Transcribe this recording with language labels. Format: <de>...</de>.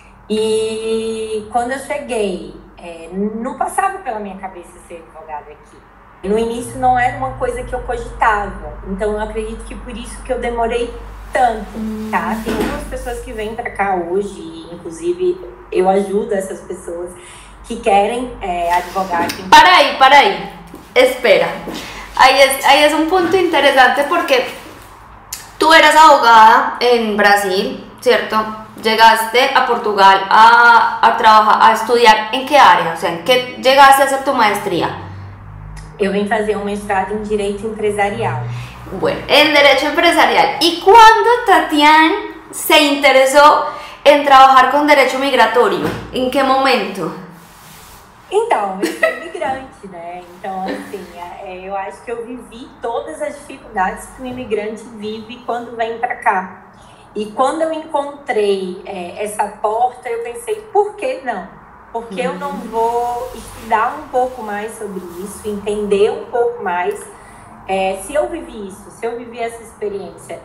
<pt>E quando eu cheguei, não passava pela minha cabeça ser advogada aqui. No início não era uma coisa que eu cogitava, então eu acredito que por isso que eu demorei tanto, tá? Tem algumas pessoas que vêm pra cá hoje, e inclusive eu ajudo essas pessoas que querem advogar aqui. Para aí, espera.</pt> <es>Ahí es un punto interesante porque tú eras abogada en Brasil, ¿cierto? Llegaste a Portugal a trabajar, a estudiar, ¿en qué área? O sea, ¿en qué llegaste a hacer tu maestría?</es> <pt>Eu vim fazer um mestrado em Direito Empresarial.</pt> <es>Bueno, en Derecho Empresarial. ¿Y cuándo Tatiana se interesó en trabajar con Derecho Migratorio? ¿En qué momento?</es> <pt>Então, eu sou imigrante, né? Então, assim, eu acho que eu vivi todas as dificuldades que um imigrante vive quando vem para cá. E quando eu encontrei essa porta, eu pensei, por que não? Por que eu não vou estudar um pouco mais sobre isso, entender um pouco mais se eu vivi isso, se eu vivi essa experiência.</pt>